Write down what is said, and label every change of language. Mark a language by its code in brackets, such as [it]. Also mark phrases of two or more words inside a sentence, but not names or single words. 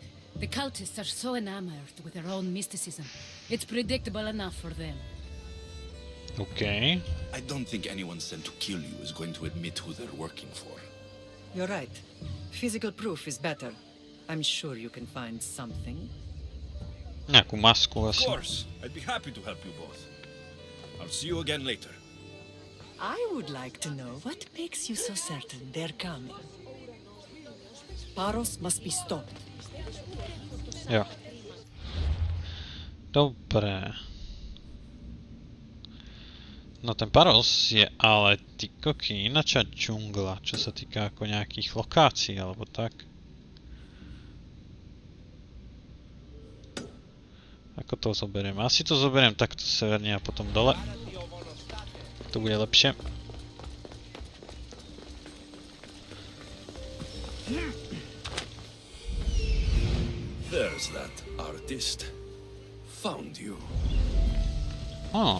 [en] The cultists are so enamored with their own mysticism. It's predictable enough for them. OK. I don't think anyone sent to kill you is going to admit who they're working for. You're right. Physical proof is better. I'm sure you can find something. [sk] Nejakú masku [en] Of [sk] asi. [en] course. I'd be happy to help you both. I'll see you again later. I would like to know what makes you so certain they're coming. Paros must be stopped. [sk] Jo. Dobre. No ten Paros je ale ty koky inačia džungla, čo sa týka ako nejakých lokácií alebo tak. Ako to zoberiem? Asi to zoberiem takto severne a potom dole. To bude lepšie. [en] There's that artist. Found you. Oh.